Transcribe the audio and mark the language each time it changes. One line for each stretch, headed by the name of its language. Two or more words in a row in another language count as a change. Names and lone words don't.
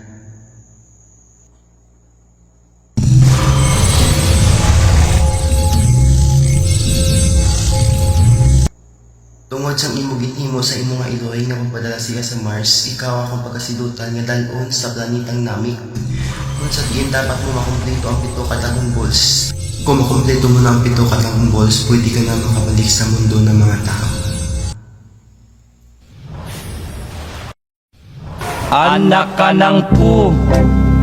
Hiligaynon: Tungod sa imo ginhimo sa imo nga iloy nga magpadala siya sa Mars, ikaw akong pagkasilutan nga dalon sa planetang nami. Kung sa diin dapat mo makumpleto ang 7 katagong balls.
Filipino: Kung makumpleto mo na ang 7 katagong balls, pwede ka na makabalik sa mundo ng mga tao. Anak ka ng pu,